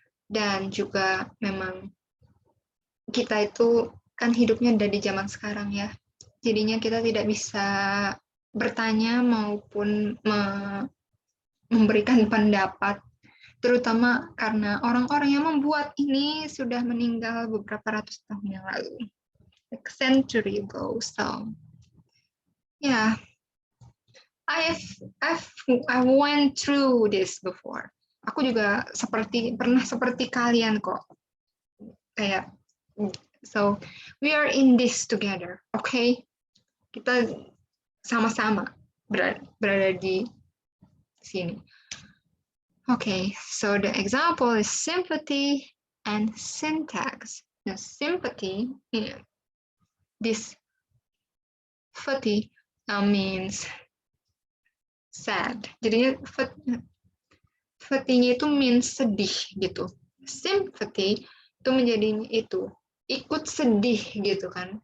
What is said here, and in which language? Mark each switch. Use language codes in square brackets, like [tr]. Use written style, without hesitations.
[id] Dan juga memang kita itu kan hidupnya udah di zaman sekarang ya. Jadinya kita tidak bisa bertanya maupun memberikan pendapat, terutama karena orang-orang yang membuat ini sudah meninggal beberapa ratus tahun yang lalu, [en] like a century ago. So, yeah, I went through this before. [id] Aku juga pernah seperti kalian kok. [en] Kayak, so we are in this together, okay? [id] Kita sama-sama berada di sini. [en] Okay, so the example is sympathy and syntax. The sympathy, this fati means sad. [id] Jadinya fatinya itu means sedih gitu. Sympathy itu menjadinya itu ikut sedih gitu kan.